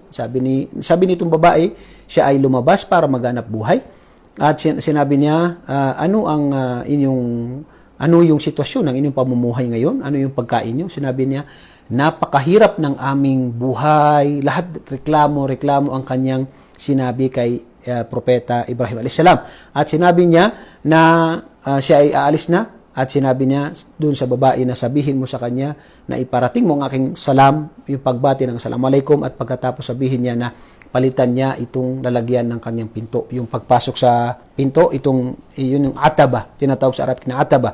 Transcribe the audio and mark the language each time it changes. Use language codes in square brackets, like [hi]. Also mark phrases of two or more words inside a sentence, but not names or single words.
[tl] Sabi nitong babae, siya ay lumabas para maghanap buhay. At sinabi niya, ano yung sitwasyon ng inyong pamumuhay ngayon? Ano yung pagkain niyo? Sinabi niya, napakahirap ng aming buhay. Lahat reklamo ang kanyang sinabi kay Propeta Ibrahim [ar] عليه السلام. [tl] At sinabi niya na siya ay aalis na at sinabi niya doon sa babae na sabihin mo sa kanya na iparating mo ang aking salam, yung pagbati ng assalamualaikum, at pagkatapos sabihin niya na palitan niya itong lalagyan ng kanyang pinto. Yung pagpasok sa pinto, yun yung ataba, tinatawag sa Arabic na ataba.